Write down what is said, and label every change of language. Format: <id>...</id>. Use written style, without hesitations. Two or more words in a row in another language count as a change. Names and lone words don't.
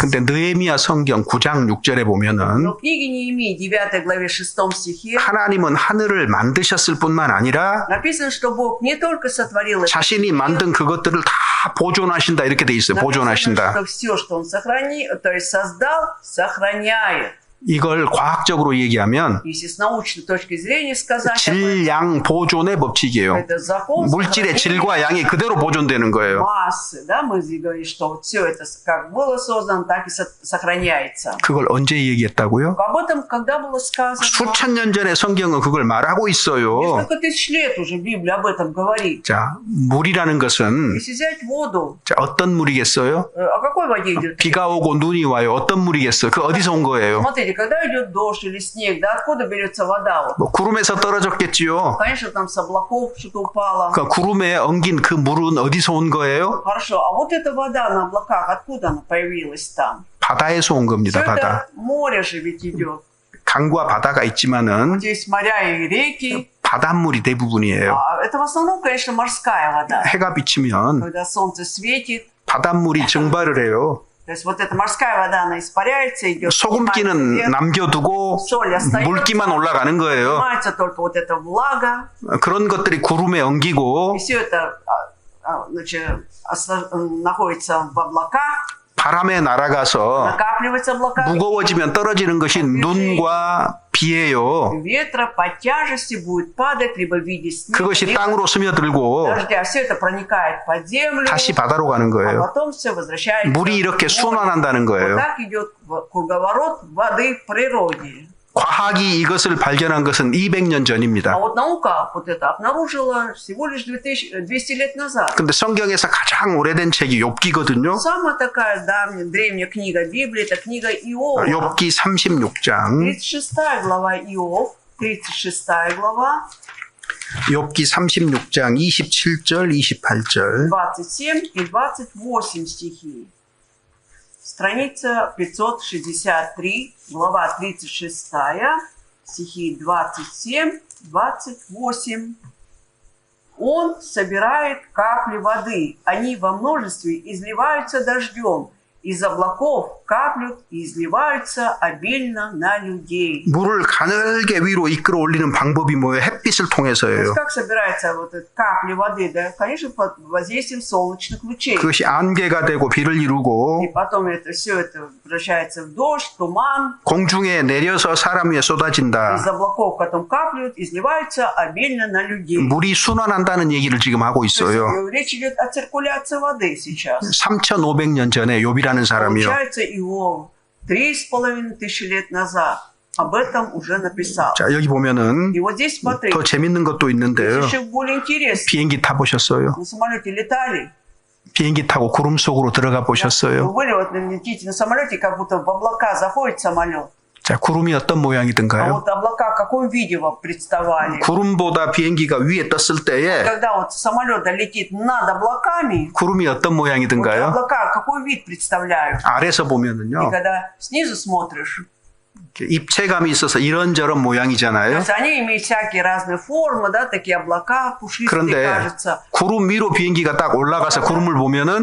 <ko>근데 느헤미야 성경 9장 6절에 보면은</ko> <ru>Но в книге Неемии, 9 главе 6 стихе,</ru> <ko>하나님은 하늘을 만드셨을 뿐만 아니라</ko> <ru>написано, что Бог не только сотворил это,</ru> <ko>자신이 만든 그것들을 다 보존하신다 이렇게 돼 있어요.</ko> <ru>написано,</ru> <ko>보존하신다.</ko> <ru>что все, что Он сохранил, то есть создал, сохраняет.</ru> <ko>이걸 과학적으로 얘기하면</ko> <ru>Если с научной точки зрения сказать,</ru> <ko>질양 보존의 법칙이에요.</ko> <ru>это закон</ru> <ko>물질의</ko> <ru>сохранения</ru> <ko>질과 양이 그대로 보존되는 거예요.</ko> <ru>массы, да, мы здесь говорим, что вот все это как было создано, так и сохраняется.</ru> <ko>그걸 언제 얘기했다고요?</ko> <ru>Об этом когда было сказано?</ru> <ko>수천 년 전에 성경은 그걸 말하고 있어요.</ko> <ru>Несколько тысяч лет уже Библия об этом говорит.</ru> <ko>자, 물이라는 것은</ko> <ru>Если взять воду,</ru> <ko>자, 어떤 물이겠어요?</ko> <ru>о какой воде идет?</ru> <ko>비가 오고 눈이 와요. 어떤 물이겠어요? 그 어디서 온 거예요?</ko> <ru>Смотрите, когда идет дождь или снег, да, откуда берется вода? Вот?</ru> <ko>뭐 구름에서 떨어졌겠지요.</ko> <ru>Конечно, там с облаков что-то упало.</ru> <ko>그 구름에 엉긴 그 물은 어디서 온 거예요?</ko> <ru>Хорошо, а вот эта вода на облаках, откуда она появилась там?</ru> <ko>바다에서 온</ko> <ru>Все</ru> <ko>겁니다. 바다.</ko> <ru>это море же ведь идет.</ru> <ko>강과 바다가 있지만은</ko> <ru>Здесь моря и реки.</ru> <ko>바닷물이 대부분이에요.</ko> <ru>А это в основном, конечно, морская вода.</ru> <ko>해가 비치면</ko> <ru>Когда солнце светит,</ru> <ko>바닷물이 증발을 해요.</ko> <ru>то есть вот эта морская вода, она испаряется, идет.</ru> <ko>소금기는 남겨두고</ko> <ru>соль остается.</ru> <ko>물기만 올라가는 거예요.</ko> <ru>Поднимается только вот эта влага.</ru> <ko>그런 것들이 구름에 엉기고</ko> <ru>И все это значит, находится в облаках,</ru> <ko>바람에 날아가서</ko> <ru>накапливается в облаках.</ru> <ko>무거워지면 떨어지는 것이 눈과 비예요.</ko> <ru>Ветра по тяжести будет падать либо в виде снега,</ru> <ko>그것이</ko> <ru>либо</ru> <ko>땅으로 스며들고</ko> <ru>дождя. Все это проникает под землю,</ru> <ko>다시 바다로 가는</ko> <ru>а</ru> <ko>거예요.</ko> <ru>потом все возвращается.</ru> <ko>물이 이렇게</ko> <ru>в море.</ru> <ko>순환한다는</ko> <ru>Вот</ru> <ko>거예요.</ko> <ru>так идет круговорот воды в природе.</ru> <ko>과학이 이것을 발견한 것은 200년</ko> <ru>А</ru> <ko>전입니다.</ko> <ru>вот наука вот это обнаружила всего лишь 200 лет назад.</ru> <ko>근데 성경에서 가장 오래된 책이 욥기거든요.</ko> <ru>Самая такая древняя книга Библии, это книга Иова.</ru> <ko>욥기 36장.</ko> <ru>36 глава Иов, 36 глава, 욥기 36장 27절 28절. 27 и 28 стихи. Страница 563, глава 36, стихи 27, 28. Он собирает капли воды, они во множестве изливаются дождем, из облаков каплют и изливаются обильно на людей.</ru> <ko>물을 가늘게 위로 이끌어 올리는 방법이 뭐예요? 햇빛을</ko> <ru>То есть</ru> <ko>통해서예요.</ko> <ru>как собираются вот эти капли воды? Да, конечно, под воздействием солнечных лучей.</ru> <ko>그것이 안개가 되고 비를</ko> <ru>И</ru> <ko>이루고</ko> <ru>потом все это превращается в дождь, туман.</ru> <ko>공중에 내려서 사람 위에</ko> <ru>Из</ru> <ko>쏟아진다.</ko> <ru>облаков потом каплют, изливаются обильно на людей.</ru> <ko>물이 순환한다는 얘기를 지금 하고</ko> <ru>То есть,</ru> <ko>있어요.</ko> <ru>речь идет о циркуляции воды сейчас.</ru> <ko>3,500년 전에 욥이라는 사람이요.</ko> <ru>Получается, Иов 3500 лет назад об этом уже написал.</ru> <ko>자, 여기 보면은</ko> <ru>И вот здесь смотрите,</ru> <ko>더 재밌는 것도 있는데요.</ko> <ru>здесь еще более интересно.</ru> <ko>비행기 타보셨어요?</ko> <ru>На самолете летали.</ru> <ko>비행기 타고 구름 속으로 들어가</ko> <ru>Вы</ru> <ko>보셨어요?</ko> <ru>были, вот летите на самолете, как будто в облака заходит самолет.</ru> <ko>자, 구름이 어떤</ko> <ru>А</ru> <ko>모양이든가요?</ko> <ru>вот облака в каком виде вам представали?</ru> <ko>구름보다 비행기가 위에 떴을 때에</ko> <ru>Когда вот самолет летит над облаками,</ru> <ko>구름이 어떤</ko> <ru>вот</ru> <ko>모양이든가요?</ko> <ru>облака какой вид представляют?</ru> <ko>아래서</ko> <ru>И</ru> <ko>보면은요,</ko> <ru>когда снизу смотришь,</ru> <ko>입체감이 있어서 이런저런</ko> <ru>то</ru> <ko>모양이잖아요.</ko> <ru>есть они имеют всякие разные формы, да, такие облака пушистые,</ru> <ko>그런데</ko> <ru>кажется.</ru> <ko>구름 위로 비행기가 딱 올라가서 구름을 보면은</ko>